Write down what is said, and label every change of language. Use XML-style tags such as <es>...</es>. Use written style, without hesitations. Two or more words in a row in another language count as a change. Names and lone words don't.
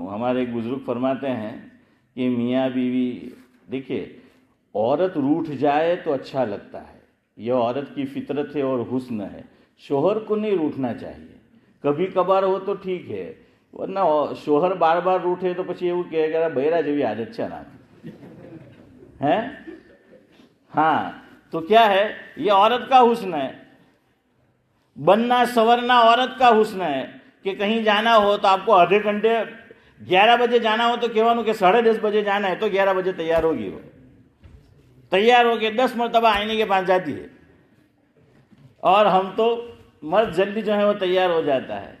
<ur>ہمارے ایک بزرگ فرماتے ہیں کہ میاں بیوی، دیکھیے، عورت روٹھ جائے تو اچھا لگتا ہے، یہ عورت کی فطرت ہے اور حسن ہے۔ شوہر کو نہیں روٹھنا چاہیے، کبھی کبھار ہو تو ٹھیک ہے، ورنہ شوہر بار بار روٹھے تو پچھی એવું کہے کہ</ur> <gu>બૈરા જેવી</gu> <ur>عادت</ur> <gu>છે ના</gu> <ur>ہے۔ ہاں، تو کیا ہے، یہ عورت کا حسن ہے، بننا سورنا عورت کا حسن ہے کہ کہیں جانا ہو تو آپ کو آدھے گھنٹے، 11 بجے جانا ہو تو کہوانو کہ 10:30 بجے جانا ہے تو 11 بجے تیار ہوگی، وہ تیار ہو کے 10 مرتبہ آئینے کے پاس جاتی ہے، اور ہم تو مرد جلدی جو ہے وہ تیار ہو جاتا ہے۔</ur>